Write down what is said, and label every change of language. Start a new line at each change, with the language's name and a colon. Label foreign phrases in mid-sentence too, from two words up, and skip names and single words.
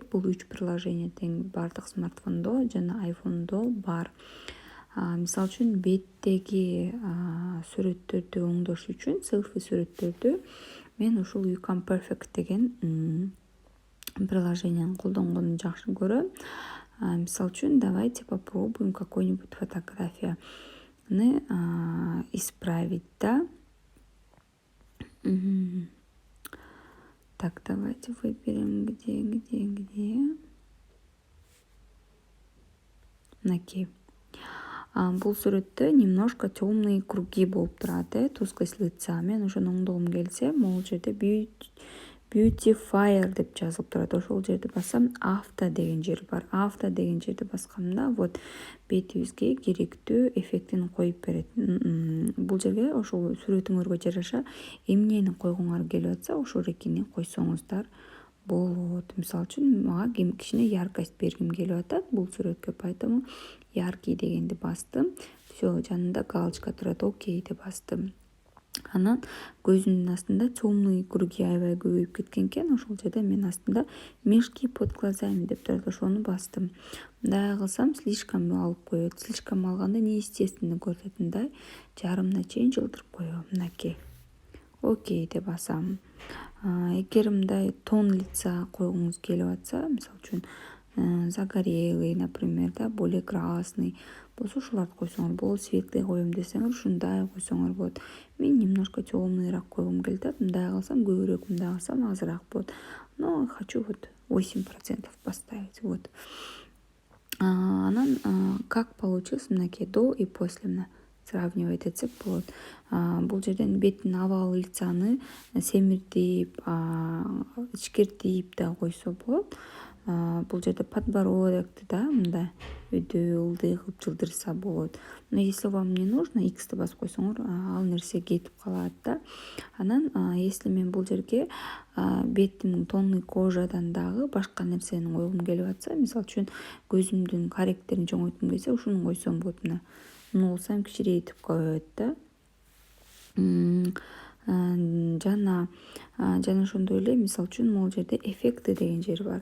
Kyrgyz: Бул 3 приложение тең бардык смартфондо жана айфондо бар. Мисалы үчүн беттеги сүрөттөрдү оңдош үчүн селфи сүрөттөрдү мен ушул Ucam Perfect деген приложениени колдонгонду жакшы көрөм. Мисалы үчүн
Russian: давайте попробуем какой-нибудь фотографияны исправить, да? Так, давайте выберем где.
Kyrgyz: Мынакей. Бул сүрөттө
Russian: немножко темные круги
Kyrgyz: болуп турат,
Russian: тусклость лица.
Kyrgyz: Мен ошону оңдогум келсе, могул жерде beautifier деп жазылып турат. Ошол жерди бассам, авто деген жер бар. Авто деген жерди басканда вот бетибизге керектүү эффектин коюп берет. Бул жерге ошол сүрөтүңөргө жараша эмнени койгуңар келип атса, ошол экини койсоңуздар болот. Мисалы үчүн мага кичине яркость бергим келип атат бул сүрөткө, поэтому яркий дегенди бастым. Все, жанында галочка турат, окей деп бастым. Анан көзүмдүн астында
Russian: темные круги
Kyrgyz: аябай көбөйүп кеткен экен. Ошол жерде мен астында
Russian: мешки под глазами
Kyrgyz: деп турат, ошону бастым. Мындай кылсам слишком алып коет. Слишком алганда неестественно көрсөтөт, мындай жарымына чейин жылдырып коем. Мынакей. Окей деп басам. Эгер мындай
Russian: тон лица
Kyrgyz: койгуңуз келип атса, мисалы үчүн
Russian: загорелый, например, да, более красный
Kyrgyz: болсо ушуларды койсоңор болот. Светлый коем десеңер ушундай койсоңор болот. Мен немножко темныйраак койгум келип атат. Мындай кылсам көбүрөөк, мындай кылсам азыраак болот.
Russian: Но хочу вот 8% поставить. Вот. Анан как получилось, мынакей, до и после,
Kyrgyz: мына сравнивать этсек болот. Бул жерден беттин абалы лицаны семиртип, ичкертип да койсо болот. Бул жерде подбородокты, да, мындай өйдө ылдый кылып жылдырса болот.
Russian: Но если вам не нужно,
Kyrgyz: X'ти басып койсоңор ал нерсе кетип калат, да. Анан если мен бул жерге беттин тонный кожадан дагы башка нерсени койгум келип атса, мисалы үчүн көзүмдүн корректорун чоңойткум келсе, ушуну койсом болот. Мына муну кылсам кичирейтип коет, да. Жана ошондой эле мисалы үчүн могул жерде эффекты деген жер бар.